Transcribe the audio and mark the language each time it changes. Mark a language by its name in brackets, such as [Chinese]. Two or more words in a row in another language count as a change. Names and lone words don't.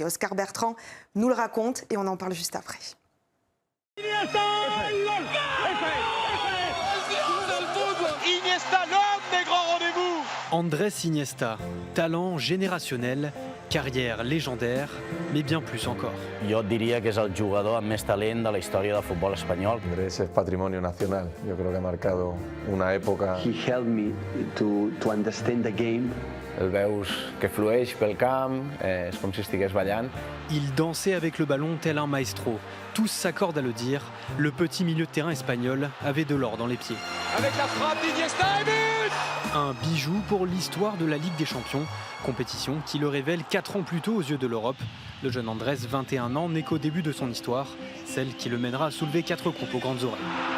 [French] Oscar Bertrand nous le raconte et on en parle juste après. Iniesta, l'homme des grands rendez-vous. Andrés Iniesta, talent générationnel, carrière légendaire, mais bien plus encore. [Catalan] Jo diria que és el jugador amb més talent de la història del futbol espanyol. [Spanish] Andrés es patrimonio nacional. Yo creo que ha marcado una época. [English] He helped me to understand the game. [Catalan] El veus que flueix pel camp, és com si estigués ballant. [French] Il dansait avec le ballon tel un maestro. Tous s'accordent à le dire, le petit milieu de terrain espagnol avait de l'or dans les pieds. Avec la frappe d'Iniesta et but. Un bijou pour l'histoire de la Ligue des Champions, compétition qui le révèle 4 ans plus tôt aux yeux de l'Europe. Le jeune Andrés, 21 ans, n'est qu'au début de son histoire, celle qui le mènera à soulever 4 coupes aux grandes oreilles.